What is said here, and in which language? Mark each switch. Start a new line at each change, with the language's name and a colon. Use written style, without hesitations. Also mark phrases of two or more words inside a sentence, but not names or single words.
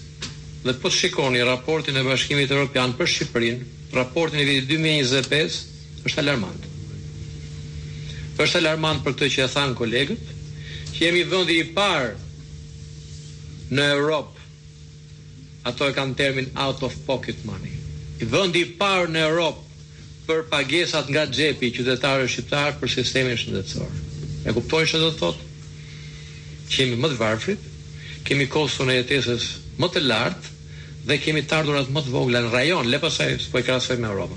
Albanian: Dhe po të shikoni raportin e Bashkimit Evropian për Shqipërinë, raportin e vitit 2025 është alarmant. Është alarmant për këtë që e thanë kolegët, që jemi vendi i parë në Europë, ato e kanë termin
English: out of pocket money.
Albanian: I vendi i parë në Europë për pagesat nga xhepi i qytetarëve shqiptar për sistemin shëndetësor. E kuptojnë çfarë do të thotë? Që jemi më të varfrit, kemi koston e jetesës më të lartë dhe kemi të ardhurat më të vogla në rajon, le pastaj s'po e krahasoj me Europën.